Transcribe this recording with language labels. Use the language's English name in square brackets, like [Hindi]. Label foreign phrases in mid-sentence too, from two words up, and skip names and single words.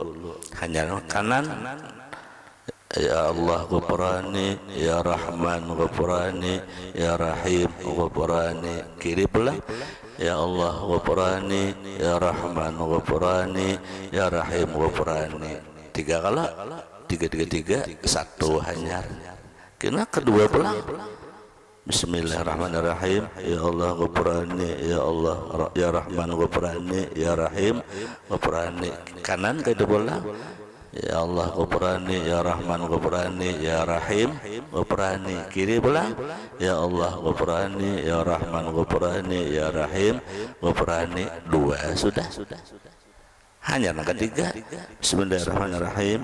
[Malay] Hanya kanan [Arabic] يا الله غفراني يا رحمن غفراني يا رحيم غفراني. [Malay] Kiri pula [Arabic] يا الله غفراني يا رحمن غفراني يا رحيم غفراني. [Malay] 3 kali 3 1 hanya. Kena kedua pula Bismillahirrahmanirrahim. [Arabic] يا الله غفراني يا الله يا رحمن غفراني يا رحيم غفراني. [Malay] Kanan kedua pula [Arabic] يا الله غفراني يا رحمن غفراني يا رحيم غفراني. [Malay] Kiri pula [Arabic] يا الله غفراني يا رحمن غفراني يا رحيم غفراني. [Malay] 2 sudah. Hanya yang ketiga Bismillahirrahmanirrahim.